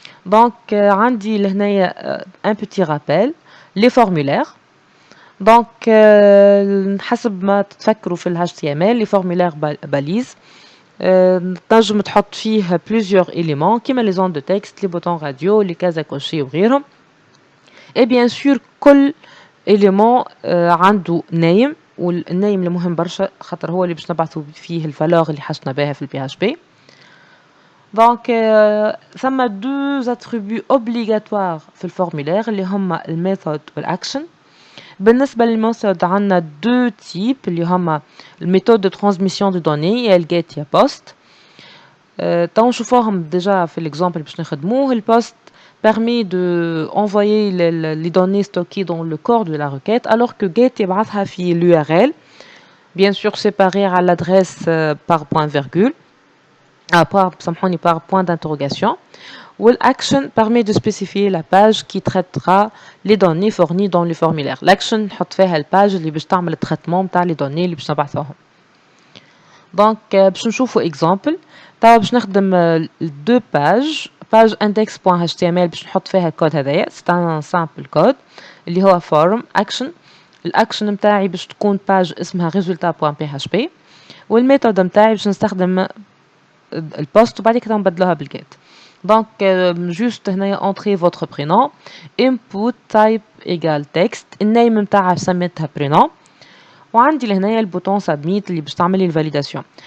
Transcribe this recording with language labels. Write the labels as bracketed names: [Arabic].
[French] Donc عندي لهنايا un petit rappel les formulaires. donc [Arabic] حسب ما تتفكروا في ال [French] HTML les formulaires balises تنجم تحط فيه plusieurs éléments كيما les zones de texte les boutons radio les cases à cocher وغيرهم. [Arabic] et bien sûr كل élément عنده name والنيم المهم برشا خاطر هو اللي باش نبعثوا فيه الفالور اللي حشنا بها في ال PHP. Donc, ثم deux attributs obligatoires في الفورمulaire اللي هما الميثود والاكشن. بالنسبة للميثود عندنا deux types اللي هما الميثود de transmission de données يا الجيت يا post. تو نشوفوهم ديجا في l'exemple باش نخدموه. [French] البوست permet de envoyer les données stockées dans le corps de la requête alors que get يبعثها في l'URL bien sûr séparé à l'adresse par point virgule. par point d'interrogation. L'action permet de spécifier la page qui traitera les données fournies dans le formulaire. [Arabic] L'action نحط فيها الباج اللي باش تعمل التريتمون تاع لي دوني اللي باش نبعثوهم. دونك باش نشوفوا اكزامبل. توا باش نخدم دو باج page index.html باش نحط فيها الكود هذايا. [French] c'est un simple code اللي هو form action. [Arabic] الاكشن متاعي باش تكون باج اسمها resultat.php، والميثود متاعي باش نستخدم البوست وبعد كده نبدلوها بالجيت. دونك جوست هنايا entrer votre prénom input type égale text، النيم متاعها سميتها prénom، وعندي لهنايا البوتون سبميت اللي باش تعمل لي الفاليداسيون.